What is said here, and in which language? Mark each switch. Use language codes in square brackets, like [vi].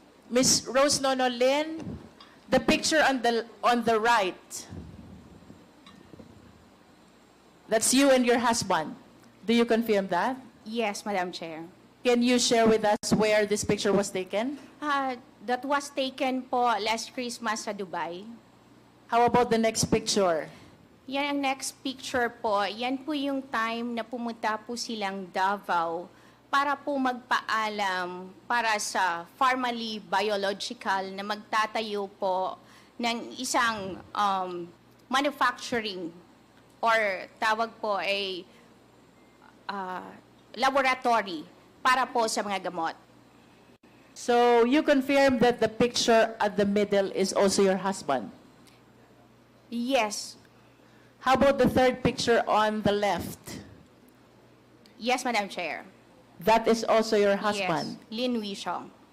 [en] Ms. Rose Nonolin, the picture on the right, that's you and your husband. Do you confirm that? Yes, Madam Chair. Can you share with us where this picture was taken? That was taken po last Christmas sa Dubai. How about the next picture? [tl] Yan ang next picture po. Yan po yung time na pumunta po silang Davao para po magpaalam para sa Pharmaly Biological na magtatayo po ng isang manufacturing or tawag po ay laboratory para po sa mga gamot. [en] So you confirm that the picture at the middle is also your husband? Yes. How about the third picture on the left? Yes, Madam Chair. That is also your husband? Yes, Lin Wishong.